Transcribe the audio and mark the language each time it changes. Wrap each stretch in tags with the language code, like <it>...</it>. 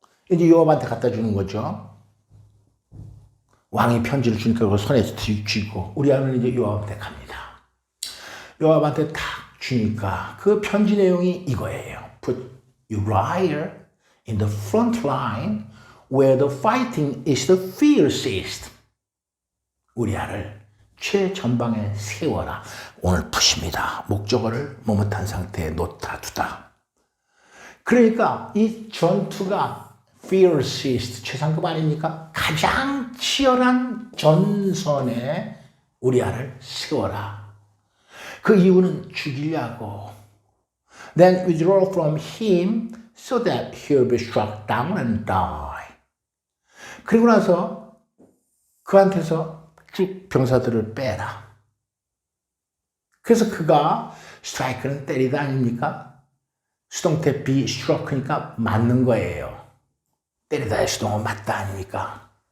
<ko>이제 요압한테 갖다 주는 거죠. 왕이 편지를 주니까 그걸 손에 쥐고 우리아는 이제 요압한테 갑니다. 요압한테 탁 주니까 그 편지 내용이 이거예요.</ko> <en>Put Uriah in the front line where the fighting is the fiercest.</en> <ko>우리아를 최전방에 세워라. 오늘 푸십니다. 목적어를 머뭇한 상태에 놓다 두다. 그러니까 이 전투가 fiercest, 최상급 아닙니까? 가장 치열한 전선에 우리아를 세워라. 그 이유는 죽이려고.</ko> <en>Then withdraw from him so that he'll be struck down and die.</en> <ko>그리고 나서 그한테서 쭉 병사들을 빼라. 그래서 그가 스트라이크는 때리다 아닙니까? 수동태 be struck니까 맞는 거예요. 때리다의 수동은 맞다 아닙니까?</ko>